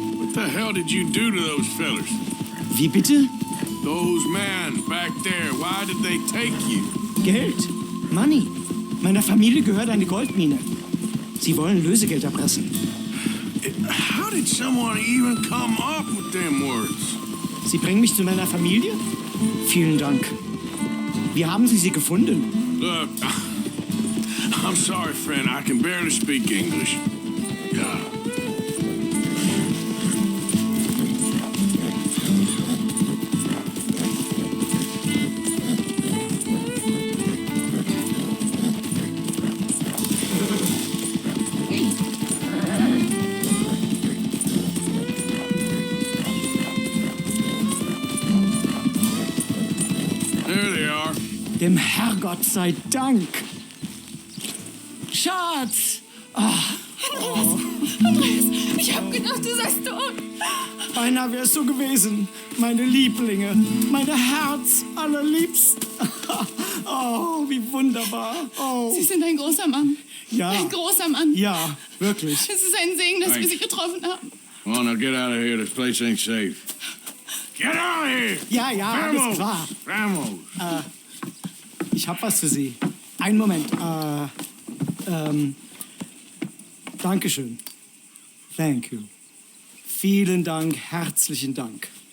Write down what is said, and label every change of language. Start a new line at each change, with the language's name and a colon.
English: What the hell did you do to those fellers?
German: Wie bitte?
English: Those men back there, why did they take you?
German: Geld. Money. Meiner Familie gehört eine Goldmine. Sie wollen Lösegeld erpressen.
English: How did someone even come up with them words?
German: Sie bringen mich zu meiner Familie? Vielen Dank. Wie haben Sie sie gefunden?
English: Look, I'm sorry, friend. I can barely speak English. God. There they are.
German: Dem Herrgott sei Dank. Schatz! Andreas, ich hab gedacht, du seist tot. Beinahe wär's so gewesen. Meine Lieblinge. Meine Herz allerliebsten. Oh, wie wunderbar. Oh. Sie sind ein großer Mann. Ja. Ein großer Mann. Ja, wirklich. Es ist ein Segen, dass wir
English: Thanks.
German: Sie getroffen haben.
English: Come on, now get out of here. This place ain't safe. Get out of here!
German: Ja, ja, alles klar.
Spanish: Vamos!
German: Ich hab was für Sie. Einen Moment. Dankeschön.
English: Thank you.
German: Vielen Dank, herzlichen Dank.